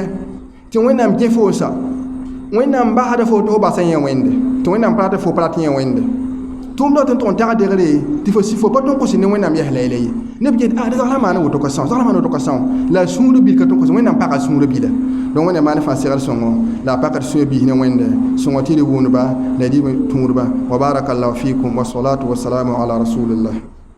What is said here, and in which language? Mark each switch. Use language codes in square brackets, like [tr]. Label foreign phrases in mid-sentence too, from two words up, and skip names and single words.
[mos] tɩ wẽnnaam gẽ foosa wẽnnaam basda fo tɩ fo basa yẽ wẽnde tɩ wẽnnaam pa tɩ fo pa rat yẽ wẽnde tʋʋmda tɩ n tʋg n tag degre tɩ fo pa tõn kõs ne wẽnnaam yɛs la yɛla ye neb get zagla maana woto ka sõng zagla maana woto ka sõng la sũurã bil ka tõn kõs wẽnnaam paga sũurã bila donc wẽnnaam maan fãa segl sõngo la a pakd sũyã biis ne wẽnde sõngo tɩ d wʋʋnba la dɩ tũudba [ar] و بارك الله فيكم و الصلاة و السلام على رسول الله